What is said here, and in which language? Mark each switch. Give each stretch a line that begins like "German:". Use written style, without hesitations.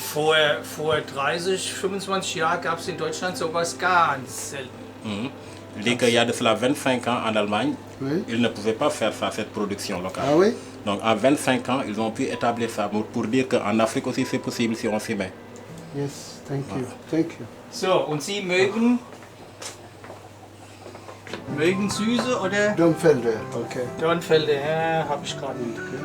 German: Vor 30, 25 Jahren gab es in Deutschland sowas ganz selten.
French: Il dit qu'il y a de cela 25 ans en Allemagne, Oui. ils ne pouvaient pas faire ça, cette production locale. Ah oui? Donc en 25 ans, ils ont pu établir ça pour dire qu'en Afrique aussi c'est possible si on s'y met.
English: Yes, thank you. Thank you.
German: So, und Sie mögen Süße oder? Domfelder, okay. Dornfelder, ja, hab ich gerade nicht.